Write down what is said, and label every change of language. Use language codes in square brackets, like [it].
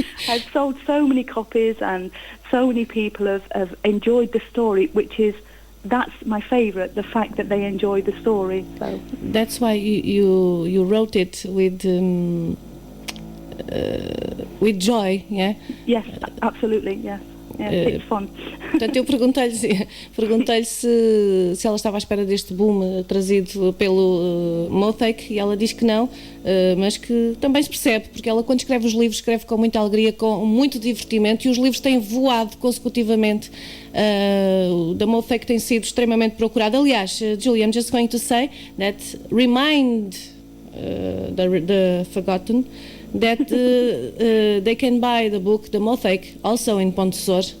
[en] I've sold so many copies, and so many people have enjoyed the story, that's my favourite, the fact that they enjoy the story. So that's why you wrote it with joy, yeah? Yes, absolutely, yes. It's fun. [pt] Portanto, eu perguntei-lhe se ela estava à espera deste boom trazido pelo Mothei, e ela diz que não, mas que também se percebe, porque ela, quando escreve os livros, escreve com muita alegria, com muito divertimento, e os livros têm voado consecutivamente. O da Mothei tem sido extremamente procurado. [en] Aliás, Julie, I'm just going to say that remind the forgotten that they can buy the book The Mothei also in Pontessor.